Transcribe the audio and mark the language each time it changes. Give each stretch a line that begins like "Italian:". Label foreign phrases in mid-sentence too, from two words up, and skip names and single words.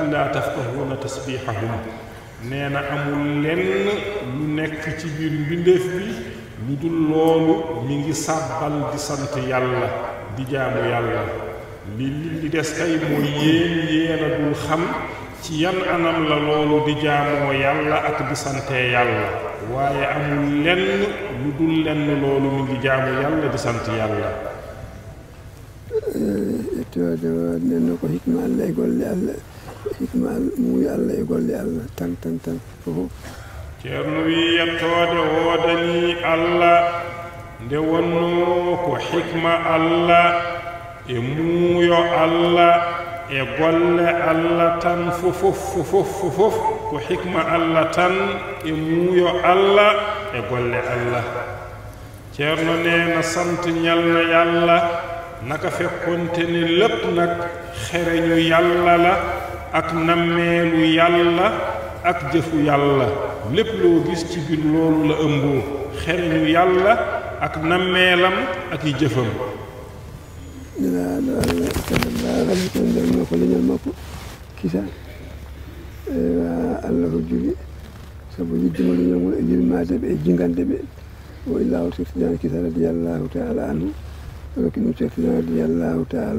Arabic: لا تفقهون تسبيحهم
Wolof: nee na amul lenn lu nekk ci biir mbindeef bi lu dul loolu mi ngi sàbbal di sant yàlla di jaamu yàlla li des kay mooy yéena dul xam ci yan anam la loolu di jaamoo yàlla ak di sante yàlla waaye amul lenn lu dul lenn loolu mi ngi jaamu yàlla di sant yàlla
Fula: ettoode nenno ko hikma Allah e golle Allah hikma muuyi Allah e golle Allah tan fof ceerno wi yettoode woodani Allah nde wonno ko hikma Allah e muuyo Allah e golle Allah tan fof ko hikma Allah tan e muuyo Allah e golle Allah ceerno
Wolof: neena sant ñalna yàlla naka fekkonte ne lépp nag xereñu yàlla la ak nammeelu yàlla ak jëfu yàlla lépp loo gis ci biir loolu la ëmboo xereñu yàlla ak nammeelam ak i jëfam
Fula: no ko leñol makko kisa Allah ko jogi sabu yiddima leñol ngol e yilmade ɓe e jingande ɓe o illahu seftijan kisa
Arabic: رضي الله تعالى عنه
Fula: roki ɗum seftijan
Arabic: رضي الله تعالى